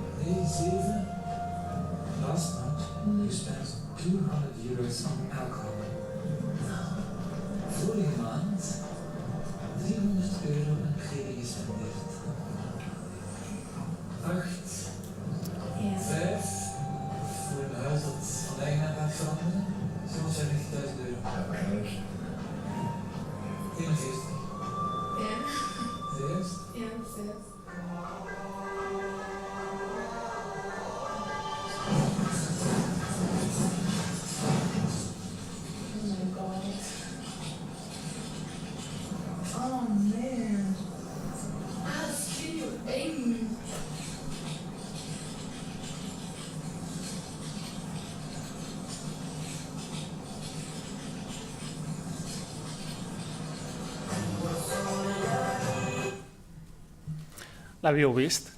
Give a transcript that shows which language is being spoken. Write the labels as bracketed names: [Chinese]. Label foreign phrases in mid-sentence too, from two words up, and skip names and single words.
[English] 87. Last month, you spent €200 on alcohol. [Dutch] Vorige maand €300 aan kleding gespendeerd. 8. 5 voor een huis dat van eigenaar gaat veranderen. €750.000. 41. Ja. Serieus? Ja, serieus. [English] Oh my god. Oh man. [Dutch] Ah, dat is heel eng. [Catalan] L'havíeu vist?